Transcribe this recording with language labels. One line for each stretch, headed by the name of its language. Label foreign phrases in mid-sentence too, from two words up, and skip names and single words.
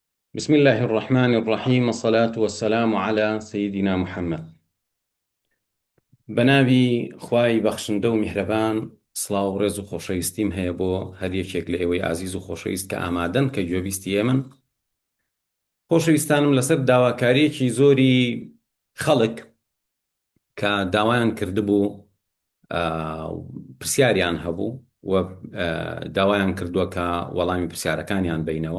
Arabic: بسم الله الرحمن الرحيم، والصلاة والسلام على سيدنا محمد.
Central Kurdish: بنابي خواي بخشندە و میهرەبان، سڵاو و ڕێز و خۆشەویستیم هەیە بۆ هەر یەکێک لە ئێوەی ئازیز و خۆشەویست کە ئامادەن کە گوێبیستی من. خۆشەویستانم لەسەر داواکاریەکی زۆری خەڵک کە داوایان کردبوو، پرسیاریان هەبوو و داوایان کردووە کە وەڵامی پرسیارەکانیان بینەوە.